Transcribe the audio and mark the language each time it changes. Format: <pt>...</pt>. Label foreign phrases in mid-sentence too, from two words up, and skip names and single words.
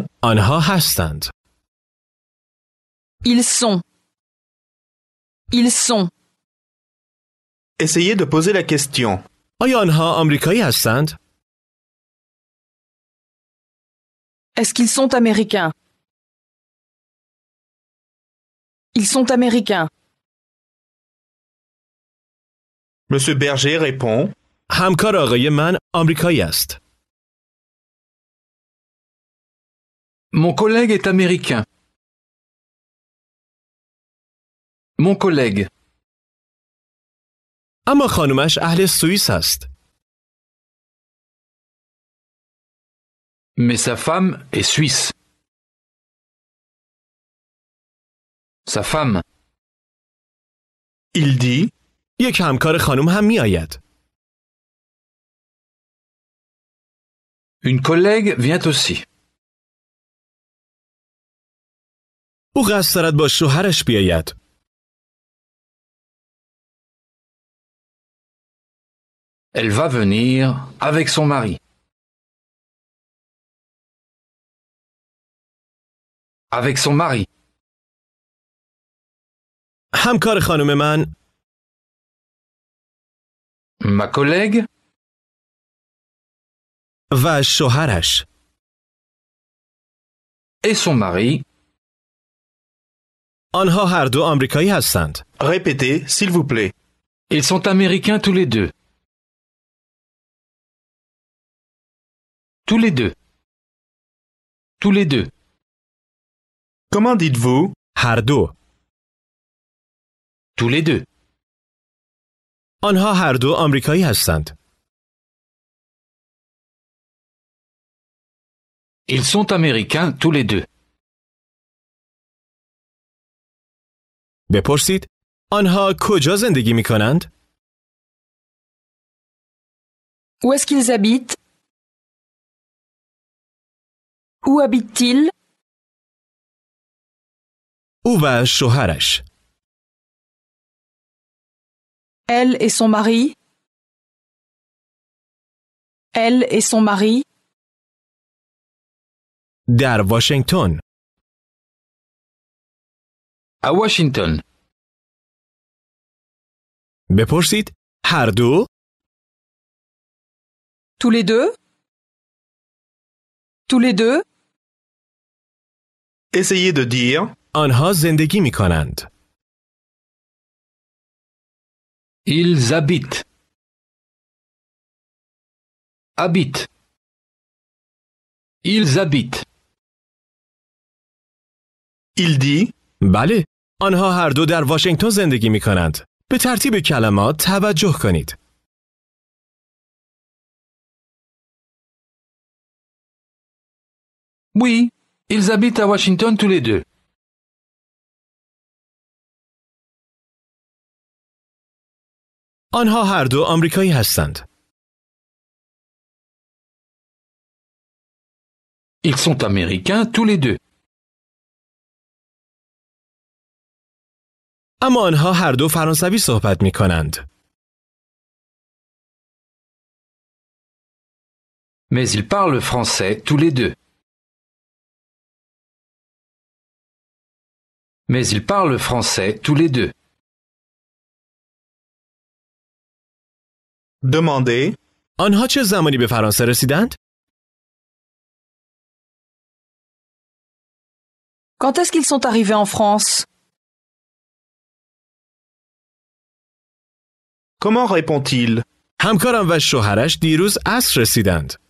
<fa>آنها هستند.</fa> <fr>Ils sont. Ils sont. Essayez de poser la question.</fr> <fa>آیا آنها آمریکایی هستند؟</fa> <fr>Est-ce qu'ils sont américains? Ils sont américains. Monsieur Berger répond.</fr> <fa>همکار آقای من آمریکایی است.</fa> <fr>Mon collègue est américain. Mon collègue.</fr> <fa>اما خانمش اهل سوئیس است.</fa> <fr>Mais sa femme est suisse. Sa femme. Il dit.</fr> <fa>یک همکار خانم هم می آید.</fa> <fr>Une collègue vient aussi.</fr> <fa>او قصد دارد با شوهرش بیاید.</fa> <fr>Elle va venir avec son mari. Avec son mari.</fr> <fa>همکار خانم من</fa> <fr>Ma collègue</fr> <fa>و شوهرش.</fa> <fr>et son mari.</fr> <fa>آنها هر دو آمریکایی هستند.</fa> <fr>Répétez, s'il vous plaît. Ils sont américains tous les deux. Tous les deux. Tous les deux. Comment dites-vous?</fr> <fa>هر دو.</fa> <fr>Tous les deux.</fr> <fa>آنها هر دو آمریکایی هستند.</fa> <fr>Ils sont américains tous les deux.</fr> <fa>بپرسید آنها کجا زندگی می کنند؟</fa> <fr>Où est-ce qu'ils habitent? Où habitent-ils?</fr> <fa>او و شوهرش.</fa> <fr>Elle et son mari? Elle et son mari?</fr> <fa>در واشنگتن.</fa> <fr>À Washington.</fr> <fa>بپرسید هر دو؟</fa> <fr>Tous les deux? Tous les deux? Essayez de dire.</fr> <fa>آنها زندگی می کنند.</fa> <fr>Ils habitent. Habitent. Ils habitent. Il dit.</fr> <fa>بله، آنها هر دو در واشنگتن زندگی می کنند. به ترتیب کلمات توجه کنید.</fa> <fr>Oui, ils habitent à Washington tous les deux.</fr> <fa>آنها هر دو آمریکایی هستند.</fa> <fr>Ils sont américains tous les deux.</fr> <fa>اما آنها هر دو فرانسوی صحبت می کنند.</fa> <fr>Mais ils parlent français tous les deux. Mais ils parlent français tous les deux. Demandez.</fr> <fa>آنها چه زمانی به فرانسه رسیدند؟</fa> <fr>Quand est-ce qu'ils sont arrivés en France? Comment répond-il?</fr> <fa>همکارم و شوهرش دیروز عصر رسیدند.</fa>